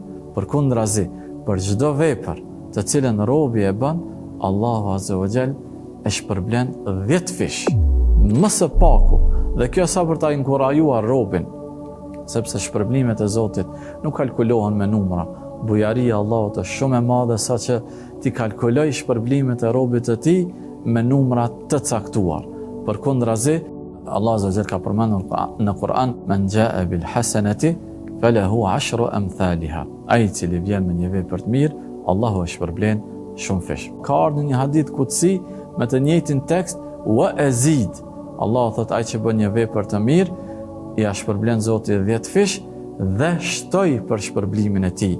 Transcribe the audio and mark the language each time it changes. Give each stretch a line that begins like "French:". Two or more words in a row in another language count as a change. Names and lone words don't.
Albanian: Përkundrazi, për çdo vepër të cilën robi e bën, Allahu
Arabic: عز وجل
Albanian: e shpërblen 10 fish, më së paku, dhe kjo sa për ta inkurajuar robin, sepse shpërblimet e Zotit nuk kalkulohen me numra. Bujaria e Allahut është shumë e madhe sa që ti kalkuloj shpërblimet e robit të tij me numra të caktuar. Përkundrazi, Allah
Arabic: عز وجل
Albanian: ka përmendur në Kur'an,
Arabic: "من جاء بالحسنة فله 10 أمثالها."
Albanian: Ai i cili vjen me një vepër të mirë, Allahu e shpërblen shumë fish. Ka ardhur një hadith kutsi me të njëjtin tekst,
Arabic: "وأزيد."
Albanian: Allahu thot ai që bën një vepër të mirë, ja shpërblen Zoti 10 fish dhe shtoj për shpërblimin e tij.